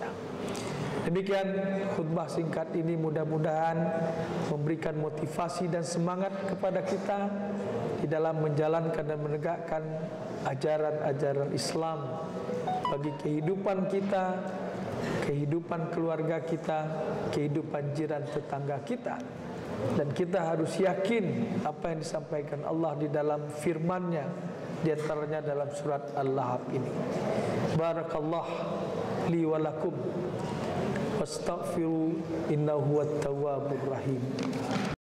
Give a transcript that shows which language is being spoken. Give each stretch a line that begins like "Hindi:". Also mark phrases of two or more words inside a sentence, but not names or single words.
Indonesian: Demikian khutbah singkat ini, mudah-mudahan memberikan motivasi dan semangat kepada kita di dalam menjalankan dan menegakkan ajaran-ajaran Islam bagi kehidupan kita, kehidupan keluarga kita, kehidupan jiran tetangga kita. Dan kita harus yakin apa yang disampaikan Allah di dalam firman-Nya, di antaranya dalam surat Al-Lahab ini.
Arabic: بارك الله لي ولكم واستغفروا إنه هو التواب الرحيم.